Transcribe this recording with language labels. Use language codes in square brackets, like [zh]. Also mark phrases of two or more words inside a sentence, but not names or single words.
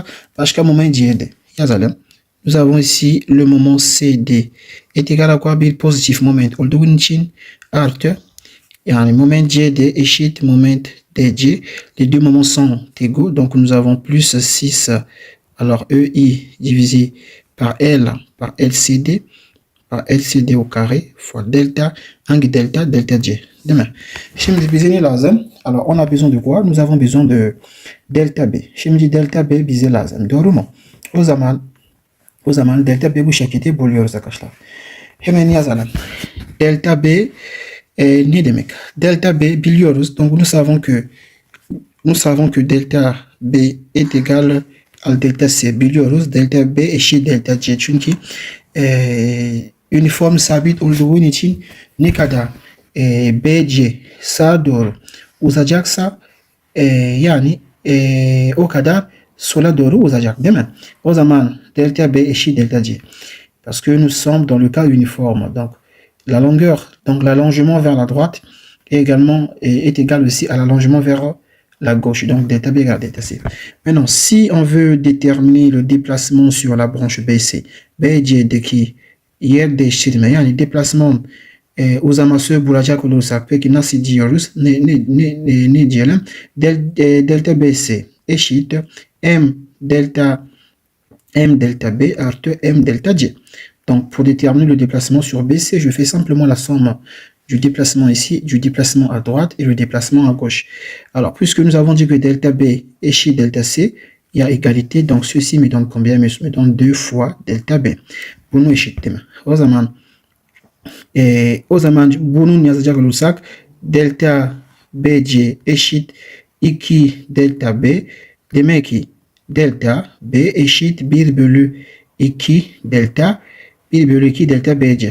[tr] Başka moment C'de yazalım. [fr] Nous avons ici le moment CD est égal à quoi? [tr] Bir pozitif moment olduğu için artı yani moment CD eşit moment DC. [fr] Les deux moments sont égaux, donc nous avons plus 6 alors EI divisé par LCD au carré fois delta, [tr] hangi delta C. Değil mi? Şimdi bize ne lazım? [fr] Alors on a besoin de quoi? Nous avons besoin de delta B. [tr] Şimdi delta B bize lazım. Doğru mu? O zaman delta B bu şekilde buluyoruz arkadaşlar. Hemen yazalım. Delta B ne demek? Delta B biliyoruz. [fr] Donc nous savons que delta B est égal à delta C. [tr] Biliyoruz. Delta B eşit delta C. Çünkü uniform sabit olduğu için ne kadar BC sağa doğru uzayacaksa yani o kadar sola doğru uzayacak değil mi? O zaman delta B eşit delta C. [fr] Parce que nous sommes dans le cas uniforme. Donc la longueur, donc l'allongement vers la droite est égal aussi à l'allongement vers la gauche. Donc delta B égale delta C. Maintenant, si on veut déterminer le déplacement sur la branche BC, [tr] BC'deki yer değiştirme yani déplacement uzaması bulacak olursak peki nasıl diyoruz? Ne diyelim? Delta BC eşit M delta B artı M delta C. [fr] Donc pour déterminer le déplacement sur BC, je fais simplement la somme du déplacement ici, du déplacement à droite et le déplacement à gauche. Alors puisque nous avons dit que delta B eşit delta C, il y a égalité, donc ceci me donne combien? Me donne 2 fois delta B. [tr] Bunu eşit değil mi? O zaman Et o zaman bunun yazacak olursak delta BC eşit 2 delta B. Demek ki delta B eşit 1 bölü 2 delta 1 bölü 2 delta BC.